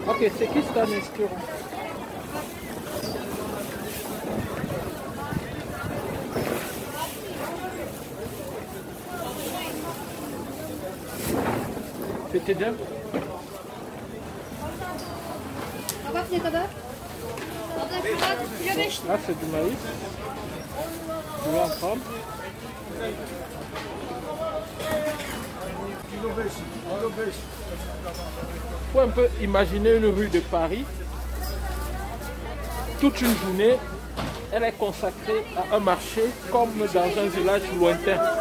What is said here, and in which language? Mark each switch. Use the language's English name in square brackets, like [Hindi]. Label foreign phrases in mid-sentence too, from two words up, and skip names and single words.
[Turkish] Ok, 8 tane istiyorum. Fethedeceğim. Kabak ne kadar? Abla kabak kilo 5 lira. [French] Là, c'est du maïs. Tu vas en prendre. [Turkish] Kilo 5. Kilo 5. [French] Il faut un peu imaginer une rue de Paris. Toute une journée, elle est consacrée à un marché comme dans un village lointain.